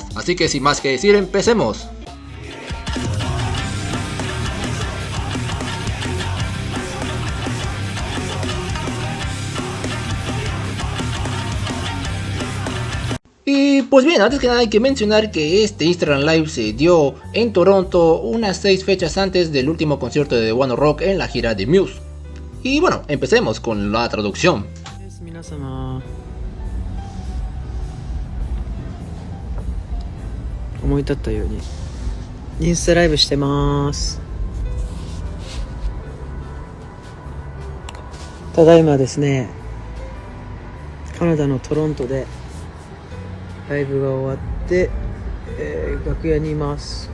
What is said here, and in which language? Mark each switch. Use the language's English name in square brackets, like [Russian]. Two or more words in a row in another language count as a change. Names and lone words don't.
[Spanish] Así que sin más que decir, empecemos. Y pues bien, antes que nada hay que mencionar que este Instagram Live se dio en Toronto unas 6 fechas antes del último concierto de One Ok Rock en la gira de Muse. Y bueno, empecemos con la traducción. [Japanese] 皆様思い立ったようにインスタライブしてます。ただいまですね、カナダのトロントでライブが終わって、楽屋にいます。